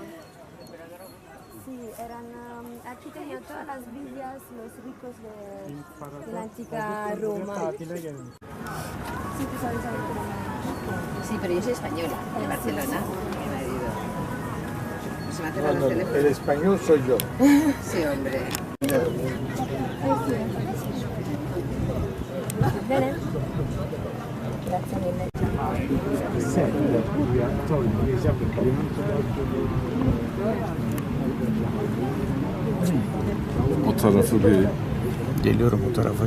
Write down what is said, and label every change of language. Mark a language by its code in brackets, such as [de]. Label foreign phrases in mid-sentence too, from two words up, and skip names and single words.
[es] Sí, eran aquí tenían todas las villas, los ricos de la antigua Roma. Sí, tú sabes algo de Roma. Sí, pero yo soy española, de Barcelona. Mi marido. Se me hace raro el teléfono. El español soy yo. Sí, hombre. [it] Bene. Grazie mille. [tr] O tarafı bir. Geliyorum o tarafa.